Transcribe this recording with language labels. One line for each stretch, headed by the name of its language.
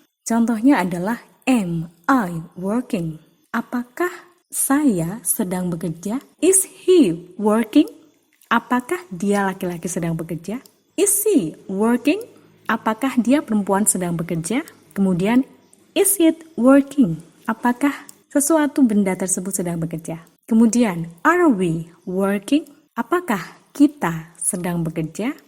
Indonesian: Contohnya adalah
English: am I working?
Indonesian: Apakah saya sedang bekerja?
English: Is he working?
Indonesian: Apakah dia laki-laki sedang bekerja?
English: Is she working?
Indonesian: Apakah dia perempuan sedang bekerja? Kemudian,
English: is it working?
Indonesian: Apakah sesuatu benda tersebut sedang bekerja? Kemudian,
English: are we working?
Indonesian: Apakah kita sedang bekerja?